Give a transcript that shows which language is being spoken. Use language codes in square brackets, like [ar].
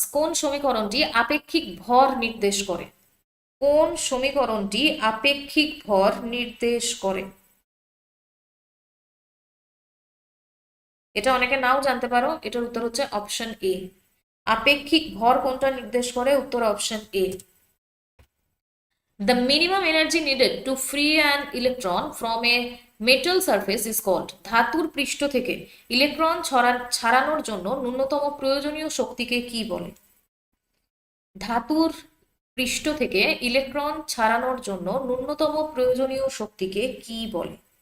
[bn] কোন সমীকরণটি আপেক্ষিক ভর নির্দেশ করে? কোন সমীকরণটি আপেক্ষিক ভর নির্দেশ করে? এটা অনেকে নাও জানতে পারো, এটার উত্তর হচ্ছে অপশন এ। আপেক্ষিক ভর কোনটা নির্দেশ করে? উত্তর option A. [en] The minimum energy needed to free an electron from a metal surface is called. [bn] ধাতুর পৃষ্ঠ থেকে ইলেকট্রন ছাড়ানোর জন্য ন্যূনতম প্রয়োজনীয় শক্তিকে কি বলে? ধাতুর পৃষ্ঠ থেকে ইলেকট্রন ছাড়ানোর জন্য ন্যূনতম প্রয়োজনীয় শক্তিকে কি বলে?